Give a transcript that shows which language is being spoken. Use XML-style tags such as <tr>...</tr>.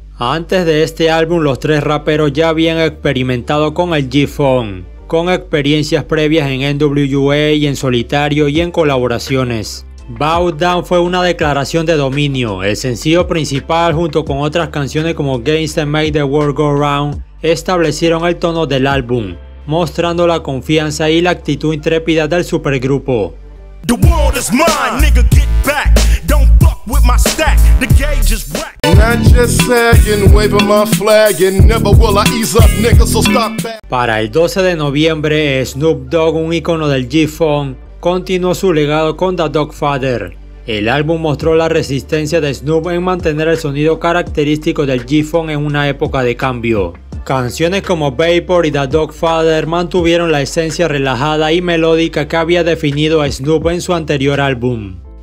<es>Antes de este álbum, los tres raperos ya habían experimentado con el G-Funk, con experiencias previas en NWA y en solitario y en colaboraciones. Bow Down fue una declaración de dominio. El sencillo principal, junto con otras canciones como Gangsta Make the World Go Round, establecieron el tono del álbum, mostrando la confianza y la actitud intrépida del supergrupo.</es> <en>The world is mine, nigga, get back. Don't fuck with my stack. The gauge is whack. Not just sagging, waving my flag, and never will I ease up, nigga, so stop that.</en> <es>Para el 12 de noviembre, Snoop Dogg, un icono del G-Funk, continuó su legado con The Dogfather. El álbum mostró la resistencia de Snoop en mantener el sonido característico del G-Funk en una época de cambio. Canciones como Vapor y The Dogfather mantuvieron la esencia relajada y melódica que había definido a Snoop en su anterior álbum.</es>